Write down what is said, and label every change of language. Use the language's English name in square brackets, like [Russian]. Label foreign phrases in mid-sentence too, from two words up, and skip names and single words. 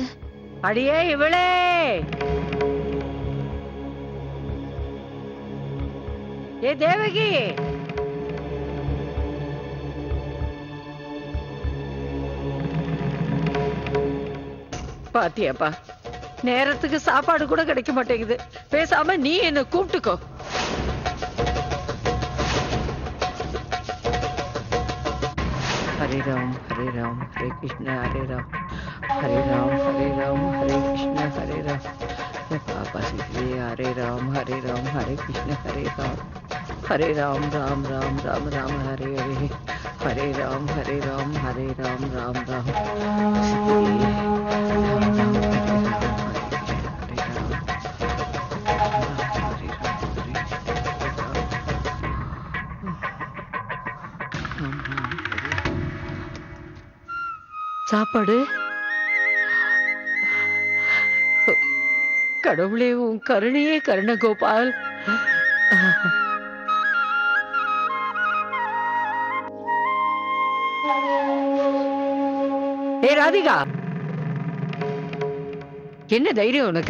[Tamil] அடியே இவளே, ஏ தேவகி, பாத்தியாப்பா, நேரத்துக்கு சாப்பாடு கூட கிடைக்க மாட்டேங்குது. பேசாம நீ என்ன கூப்பிட்டுக்கோ. [Hindi] हरे राम हरे कृष्ण हरे राम हरे राम हरे कृष्ण हरे राम. पापा सीखिए हरे राम हरे कृष्ण हरे राम राम राम राम राम हरे हरे हरे राम हरे राम हरे राम राम राम सीताजी राम राम हरे राम हरे राम हरे राम [Tamil] சாப்பாடு கடவுளே உன் கருணையே கருண கோபால். ஏ ராதிகா, என்ன தைரியம் உனக்கு?